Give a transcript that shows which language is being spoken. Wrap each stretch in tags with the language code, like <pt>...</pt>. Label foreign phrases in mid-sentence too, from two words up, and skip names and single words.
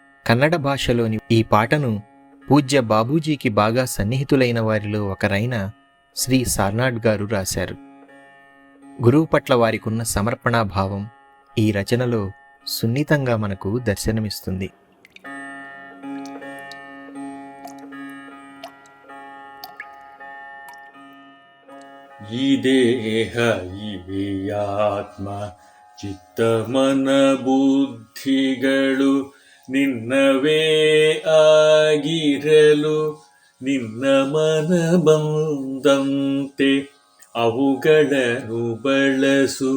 <te>కన్నడ భాషలోని ఈ పాటను పూజ్య బాబూజీకి బాగా సన్నిహితులైన వారిలో ఒకరైన శ్రీ సార్నాడ్ గారు రాశారు. గురువు పట్ల వారికున్న సమర్పణాభావం ఈ రచనలో సున్నితంగా మనకు దర్శనమిస్తుంది.</te> <kn>ಈ ದೇಹ ಈ ಆತ್ಮ ಚಿತ್ತ ಮನ ಬುದ್ಧಿಗಳು ನಿನ್ನವೇ ಆಗಿರಲು ನಿನ್ನ ಮನ ಬಂದಂತೆ ಅವುಗಳನ್ನು ಬಳಸು.</kn>